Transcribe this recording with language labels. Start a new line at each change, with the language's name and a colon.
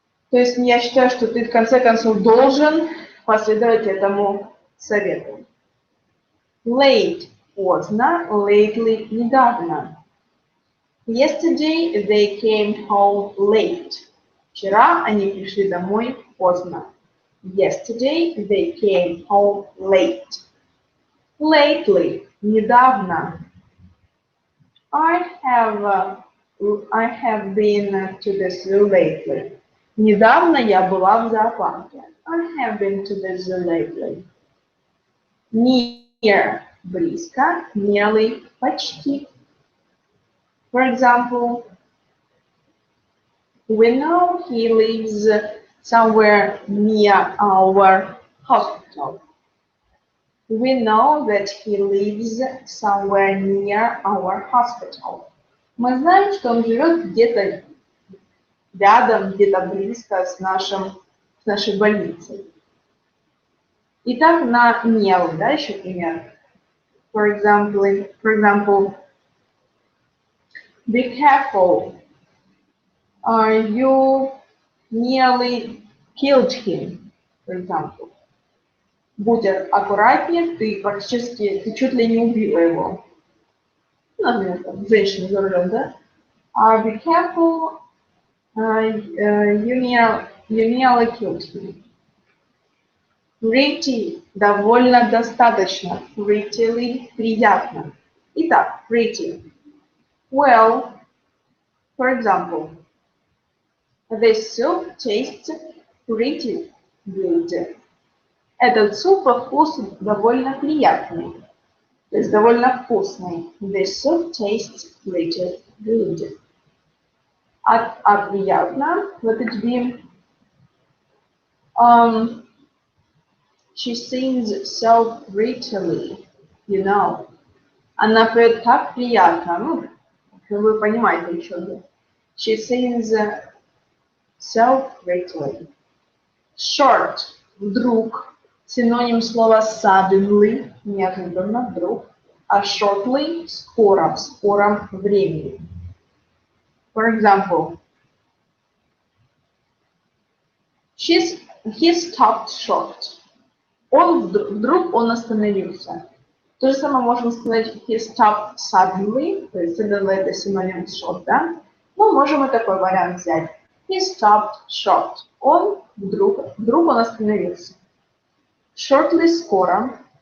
Russian: То есть я считаю, что ты в конце концов должен последовать этому совету. Late – поздно, lately – недавно.
English: Yesterday they came home late.
Russian: Вчера они пришли домой поздно.
English: Yesterday they came home late.
Russian: Lately – недавно.
English: I have been to the zoo lately.
Russian: Недавно я была в зоопарке.
English: I have been to the zoo lately.
Russian: Near – близко, nearly – почти.
English: For example, we know he lives somewhere near our hospital. We know that he lives somewhere near our hospital.
Russian: Мы знаем, что он живет где-то рядом, где-то близко с нашей больницей. Итак, на nearly, да, еще пример.
English: For example, be careful. You nearly killed him, for example.
Russian: Будь аккуратнее, ты чуть ли не убила его. Например, там, женщина за рулем, да?
English: Be careful, you nearly killed him.
Russian: Pretty, довольно достаточно. Prettily, приятно. Итак, pretty.
English: Well, for example, this soup tastes pretty good.
Russian: Этот суп по вкусу довольно приятный, то есть довольно вкусный.
English: This soup tastes pretty good.
Russian: А приятно,
English: let it be. She sings so prettily, you know.
Russian: Она поет так приятно, ну, вы понимаете, о чем я.
English: She sings so prettily.
Russian: Short, вдруг. Синоним слова suddenly, неожиданно, вдруг, а shortly – скоро, в скором времени.
English: For example, he stopped short.
Russian: Вдруг он остановился. То же самое можем сказать
English: he stopped suddenly,
Russian: то есть suddenly это синоним short, да? Мы можем и такой вариант взять.
English: He stopped short.
Russian: Вдруг он остановился. Shortly скоро.